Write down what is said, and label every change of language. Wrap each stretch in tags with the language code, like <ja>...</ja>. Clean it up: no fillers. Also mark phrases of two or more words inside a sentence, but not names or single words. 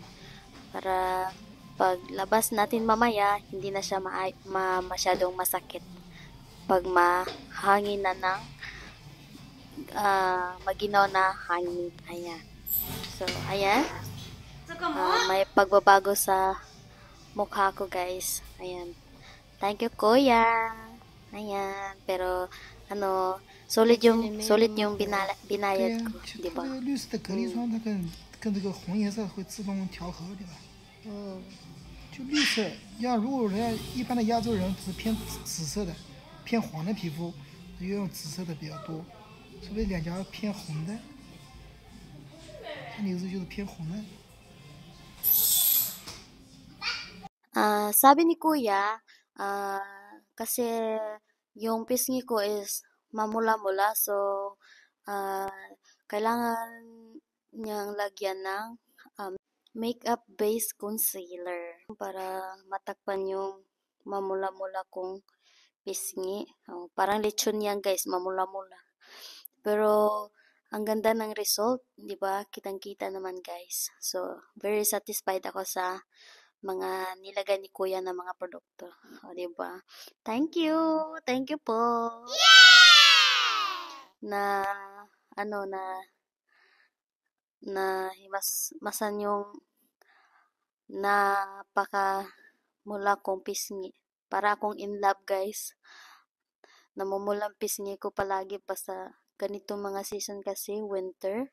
<tl>Para paglabas natin mamaya, hindi na siya masyadong masakit. Pag mahangin na ng maginaw na hangin. Ayan. So, ayan. May pagbabago sa mukha ko, guys. Ayan.</tl> <en>Thank you,</en> <tl>Kuya. Ayan. Pero, solid yung binayad ko.</tl> <zh>其实</zh> <tl>Di</tl> <zh>它</zh> <tl>ba?</tl> <zh>这个绿色的隔离霜，它跟这个红颜色会自动调和，对吧？就绿色，如果人家一般的亚洲人是偏紫色的，偏黄的皮肤，就用紫色的比较多，除非脸颊偏红的，像你有时候就是偏红的。</zh> <tl>Sabi ni Kuya, kasi yung pisngi ko is mamula-mula, so kailangan niyang lagyan ng</tl> <en>makeup base concealer</en> <tl>para matakpan yung mamula-mula kong pisngi. Parang lechon yan guys, mamula-mula. Pero ang ganda ng result, 'di ba? Kitang-kita naman guys. So,</tl> <en>very satisfied</en> <tl>ako sa mga nilagay ni Kuya na mga produkto. O, 'di ba?</tl> <en>Thank you. Thank you po.</en> <tl>Na masan yung mula kong pisngi. Para akong in love, guys. Namumulang pisngi ko palagi pa sa ganitong mga season kasi winter.</tl>